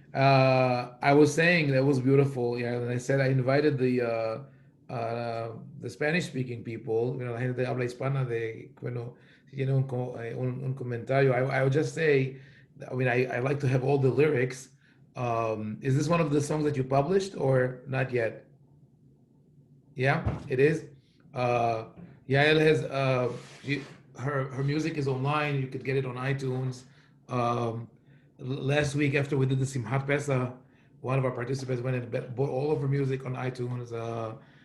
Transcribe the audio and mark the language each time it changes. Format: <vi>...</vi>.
<en>I was saying that was beautiful. Yeah, and I said I invited the Spanish-speaking people. You know,</en> <es>la gente de habla hispana de bueno, si tiene un comentario.</es> <en>I would just say, I mean, I like to have all the lyrics. Is this one of the songs that you published or not yet? Yeah, it is. Yael has her music is online. You could get it on iTunes. Last week after we did the Simchat Pesach, one of our participants went and bought all of her music on iTunes.</en>